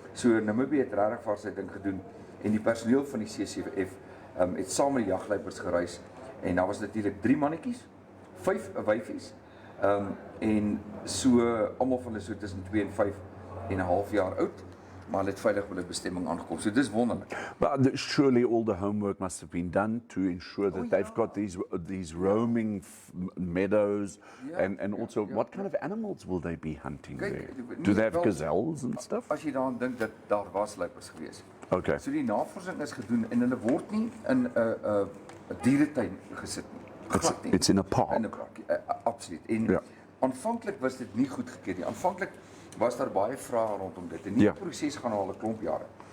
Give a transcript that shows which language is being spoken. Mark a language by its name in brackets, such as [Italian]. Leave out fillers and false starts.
[Afrikaans] So Namibië het regtig vir sy ding gedoen en die personeel van die CCF het saam met die jagluiperds gereis en daar was natuurlik 3 mannetjies, 5 wyfies en so almal van hulle so tussen 2 en 5 en 'n half jaar oud, maar hulle het veilig by hulle bestemming aangekom. So dis wonderlik. [English] But surely all the homework must have been done to ensure that they've got these roaming meadows and also what kind of animals will they be hunting there? Do they have gazelles and stuff? [Afrikaans] As jy daaraan dink dat daar was luiperds gewees. Okay. So die navorsing is gedoen en hulle word nie in 'n dieretuin gesit nie. [English] It's in a park. [Afrikaans] In 'n park, absoluut. En aanvanklik was dit nie goedgekeur nie. Aanvanklik was daar baie vrae rondom dit en die proses gaan al 'n klomp jare.